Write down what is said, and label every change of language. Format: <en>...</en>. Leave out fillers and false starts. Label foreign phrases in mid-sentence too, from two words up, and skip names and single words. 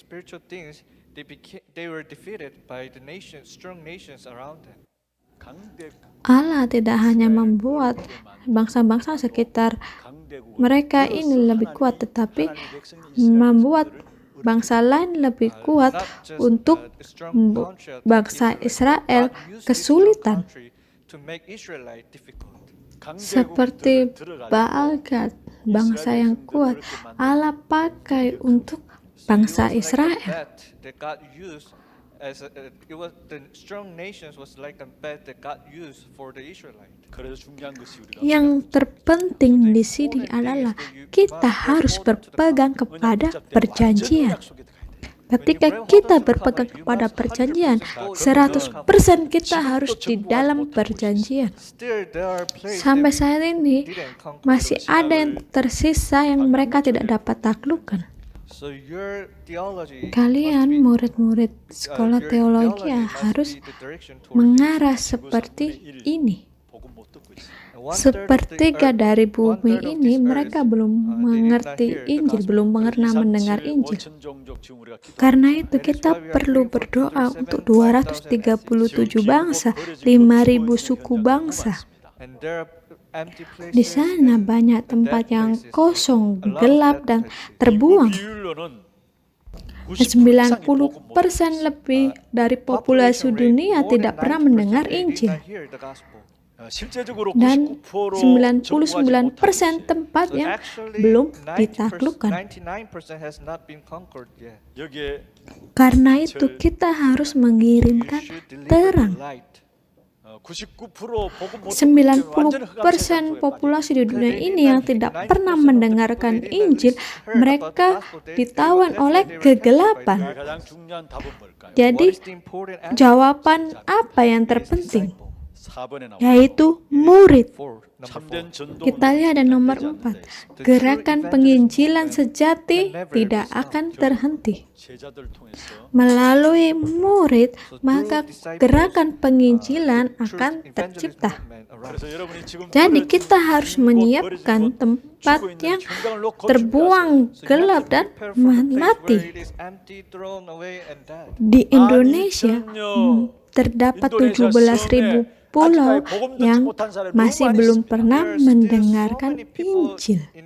<id>Allah tidak hanya membuat bangsa-bangsa sekitar mereka ini lebih kuat, tetapi membuat bangsa lain lebih kuat untuk bangsa Israel kesulitan.</id> <en>to make Israelite difficult.</en> <id>Seperti Baal Gad, bangsa yang kuat, Allah pakai untuk bangsa Israel.</id> <en>That God used as it was the strong nations was like a bat that God used for the Israelite.</en> <ko>그래서 중요한 것이 우리가</ko> <id>Yang terpenting di sini adalah kita harus berpegang kepada perjanjian. Ketika kita berpegang kepada perjanjian, 100% kita harus di dalam perjanjian.</id> <en>Still there are places</en> <id>Sampai</id> <en>that</en> <id>saat ini</id> <en>we didn't conquer.</en> <id>masih ada yang tersisa yang mereka tidak dapat taklukkan.</id> <en>So your theology</en> <id>Kalian</id> <en>must be-</en> <id>murid-murid sekolah</id> <en>your</en> <id>teologi</id> <en>theology must</en> <id>harus</id> <en>be the direction toward</en> <id>mengarah seperti ini.</id> <ko>복음 못 듣고 있어.</ko> <en>one third of the</en> <id>Sepertiga</id> <en>earth-</en> <id>dari</id> <en>one</en> <id>bumi</id> <en>third of</en> <id>ini</id> <en>this</en> <id>mereka</id> <en>earth,</en> <id>belum</id> <en>they did not</en> <id>mengerti</id> <en>hear the</en> <id>Injil,</id> <en>gospel.</en> <id>belum pernah mendengar 237, Injil.</id> <ko>5천 종족 지금 우리가 기도.</ko> <id>Karena itu kita perlu berdoa untuk 237 bangsa, 5.000 suku bangsa.</id> <en>And there are empty places</en> <id>Di sana</id> <en>and</en> <id>banyak tempat yang kosong, gelap, dan terbuang.</id> <ko>비율로는</ko> <id>90% lebih dari populasi dunia tidak pernah mendengar Injil.</id> <ko>실제적으로</ko> <id>Dan 99% 99% tempat yang belum ditaklukkan.</id> <en>99% has not been conquered yet.</en> <ko>여기에</ko> <id>Karena itu kita harus mengirimkan terang.</id> <ko>99% 복음 못</ko> <id>90% populasi di dunia ini yang tidak pernah mendengarkan Injil, mereka ditawan oleh kegelapan.</id> <ko>가장 중요한 답은 뭘까요?</ko> <id>Jadi, jawaban apa yang terpenting?</id> <ko>4번에 나오는</ko> <id>Yaitu murid.</id> <ko>참된 전도</ko> <id>Kita lihat ada nomor 4. Gerakan penginjilan sejati tidak akan terhenti.</id> <ko>제자들 통해서</ko> <id>Melalui murid, maka gerakan penginjilan akan tercipta.</id> <ko>그래서 여러분이 지금</ko> <id>Jadi kita harus menyiapkan tempat yang terbuang, gelap, dan mati. Di Indonesia terdapat 17.000 pulau yang masih belum pernah mendengarkan Injil.</id>